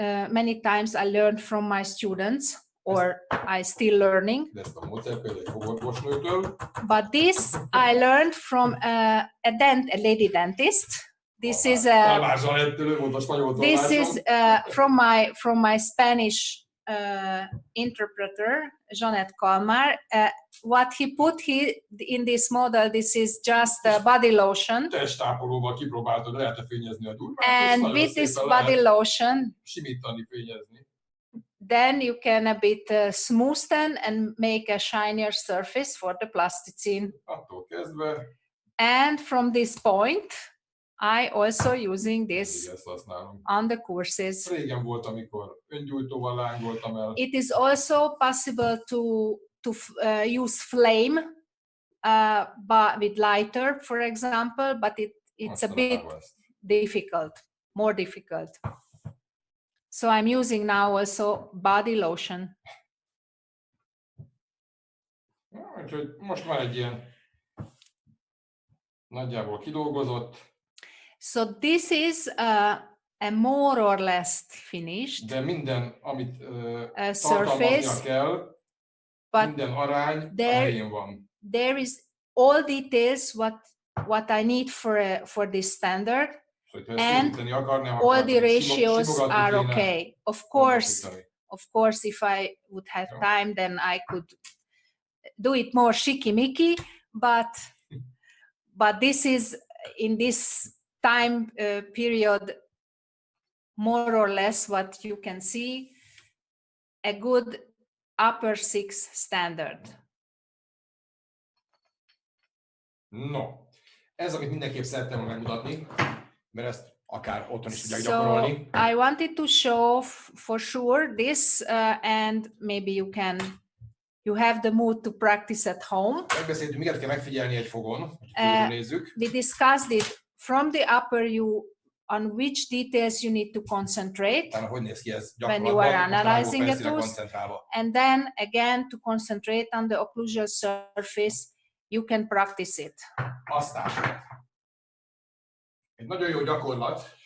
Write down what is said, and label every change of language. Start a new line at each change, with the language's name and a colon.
English: Many times I learned from my students, or I still learning.
Hungarian: De ezt a módszert például egy fogorvosnőtől.
English: But this I learned from a lady dentist. This is from my Spanish interpreter, Janet Kalmar. What he put in this model, this is just a body lotion.
Hungarian: Testápolóval kipróbáltad, lehet fényezni a durvát.
English: And with this body lotion,
Hungarian: simítani, fényezni.
English: Then you can a bit smoothen and make a shinier surface for the plasticine.
Hungarian: Attól kezdve.
English: And from this point, I also using
Hungarian: Mindig
English: this
Hungarian: ezt használom.
English: on the courses.
Hungarian: Régen volt, amikor öngyújtóval lángoltam el.
English: It is also possible to use flame but with lighter, for example, but it's a bit difficult, more difficult. So I'm using now also body lotion.
Hungarian: Úgyhogy most már egy ilyen nagyjából kidolgozott.
English: So this is a more or less finished.
Hungarian: De minden, amit
English: surface,
Hungarian: tartalmaznia kell,
English: but
Hungarian: minden arány a helyén van.
English: There is all details what I need for this standard, and all the ratios are okay. Of course, if I would have time, then I could do it more shiki-miki, but this is in this time period more or less what you can see, a good upper 6 standard.
Hungarian: No, ez, amit mindenképp szerettem megmutatni, mert ezt akár otthon is tudják gyakorolni.
English: I wanted to show for sure this, and maybe you have the mood to practice at home.
Hungarian: Megbeszéltük, miket kell megfigyelni egy fogon, hogy nézzük.
English: We discussed it from the upper on which details you need to concentrate
Hungarian: hogy néz ki ez
English: when you are analyzing a tooth, and then again to concentrate on the occlusal surface. You can practice it.
Hungarian: Aztán egy nagyon jó gyakorlat.